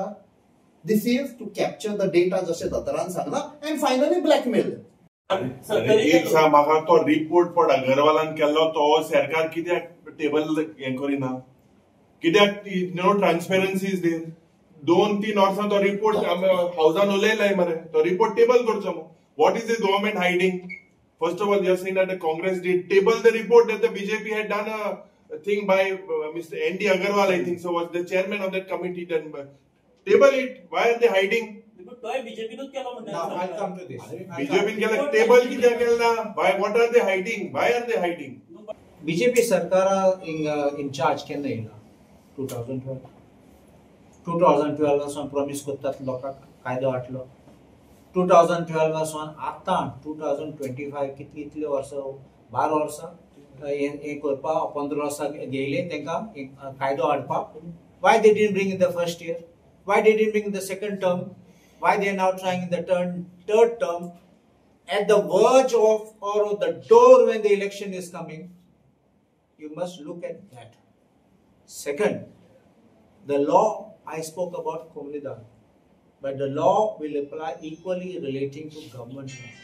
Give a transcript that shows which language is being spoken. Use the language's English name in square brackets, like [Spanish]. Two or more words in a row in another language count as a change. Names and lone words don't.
[English] This is to capture the data [Konkani] जशें दोतोरान सांगला [English] and finally blackmail. [Konkani] एक सांग म्हाका तो रिपोर्ट पण अगरवालान केल्लो तो सरकार कित्याक टेबल हें करिना. [English] कित्याक no transparency is there. [Konkani] 2-3 वर्सां तो रिपोर्ट हावजान उलयलाय मरे. तो रिपोर्ट टेबल करचो मग. [English] What is the government hiding? First of all, you are saying that the Congress did table the report that the BJP had done a thing by Mr. N.D. Agarwal, I think so, was the chairman of that committee. Then table it. Why are they hiding? [Konkani] तोय बीजेपीनूच केलो [English] Now I'll [Konkani] म्हणटा [English] come to this. [Konkani] बीजेपीन केला टेबल कित्याक केला [English] why what are they hiding why are they hiding [Konkani] BJP सरकार [English] in charge [Konkani] केन्ना येयला 2012 पासून प्रॉमिस करतात लोकांक कायदो हाडलो 2012 पासून आतां 2025 कितली वर्सां 12 वर्सां हे करपाक 15 वर्सां गेले तांकां कायदो हाडपाक. [English] Why they didn't bring in the first year? Why they didn't bring in the second term? Why they are now trying in the third term? At the verge of or the door when the election is coming, you must look at that. Second, the law I spoke about Komnidan, but the law will apply equally relating to government land.